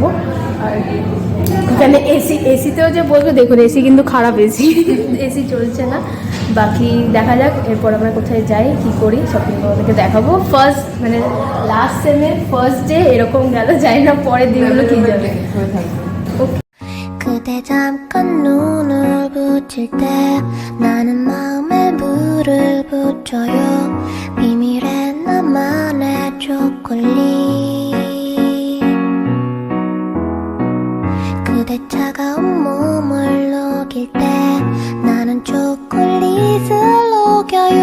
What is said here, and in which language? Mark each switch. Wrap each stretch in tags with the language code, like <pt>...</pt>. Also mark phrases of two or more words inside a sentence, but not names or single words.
<bn>আর এখানে এসিতেও যে বলবো, দেখুন এসি কিন্তু খারাপ, এসি চলছে না। বাকি দেখা যাক এরপর আমরা কোথায় যাই, কি করি, সব কিছু আমাদেরকে দেখাবো। ফার্স্ট মানে</bn> <en>last semer first day</en> <bn>এরকম গেল, যাই না পরের দিনগুলো কি যাবে।</bn> <ko>그대 잠깐 눈을 붙일 때 나는 마음에 불을 붙여요. 비밀의 나만의 초콜릿. 그대 차가운 몸을 녹일 때 나는 초콜릿을 녹여요.</ko>